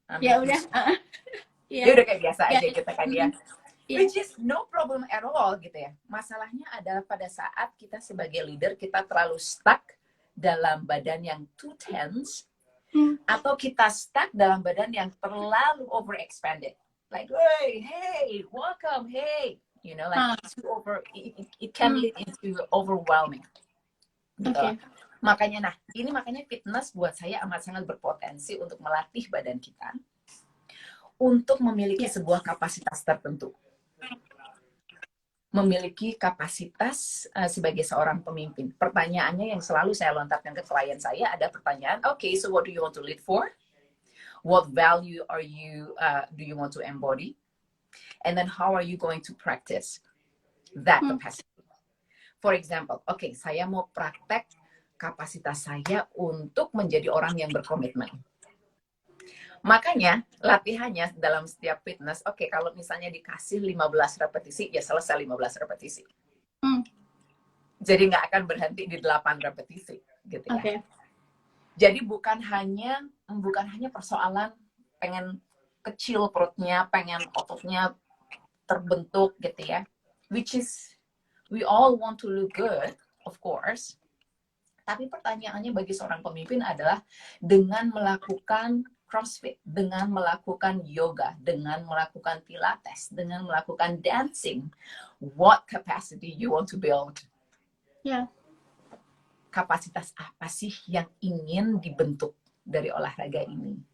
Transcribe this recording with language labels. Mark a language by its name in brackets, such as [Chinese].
[Indonesian] Ya udah kayak biasa aja gitu kan ya. [English] Which is no problem at all [Indonesian] gitu ya. Masalahnya adalah pada saat kita sebagai leader, kita terlalu stuck dalam badan yang [English] too tense, [Indonesian] atau kita stuck dalam badan yang terlalu overexpanded. [English] Like, hey, welcome, hey. You know, like it can lead into overwhelming. [Indonesian] Gitu. Makanya fitness buat saya amat sangat berpotensi untuk melatih badan kita untuk memiliki sebuah kapasitas tertentu. Memiliki kapasitas sebagai seorang pemimpin. Pertanyaannya yang selalu saya lontarkan ke klien saya ada pertanyaan, [English] okay, so what do you want to lead for? What value do you want to embody? And then how are you going to practice that capacity? For example, [Indonesian] oke, saya mau praktek kapasitas saya untuk menjadi orang yang berkomitmen. Makanya latihannya dalam setiap fitness, oke, kalau misalnya dikasih 15 repetisi, ya selesai 15 repetisi. Jadi nggak akan berhenti di 8 repetisi, gitu ya. [English] Okay. [Indonesian] Jadi bukan hanya persoalan pengen kecil perutnya, pengen ototnya terbentuk gitu ya. [English] Which is, we all want to look good, of course. [Indonesian] Tapi pertanyaannya bagi seorang pemimpin adalah dengan melakukan CrossFit, dengan melakukan yoga, dengan melakukan pilates, dengan melakukan dancing, [English] what capacity you want to build? Yeah. [Indonesian] Kapasitas apa sih yang ingin dibentuk dari olahraga ini?